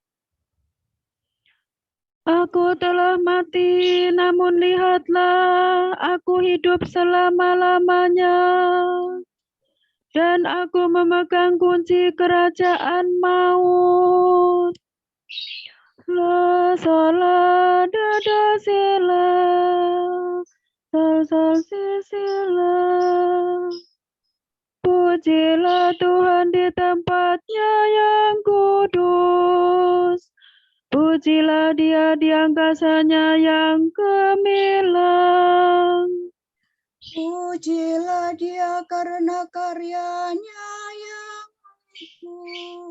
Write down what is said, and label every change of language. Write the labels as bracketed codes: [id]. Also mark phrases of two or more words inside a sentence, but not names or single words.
[id] Aku telah mati, namun lihatlah, aku hidup selama-lamanya. Dan aku memegang kunci kerajaan maut. La sola da da si la, sol sol si si la. Pujilah Tuhan di tempatnya yang kudus. Pujilah Dia di angkasanya yang gemilang. Pujilah Dia karena karyanya yang agung.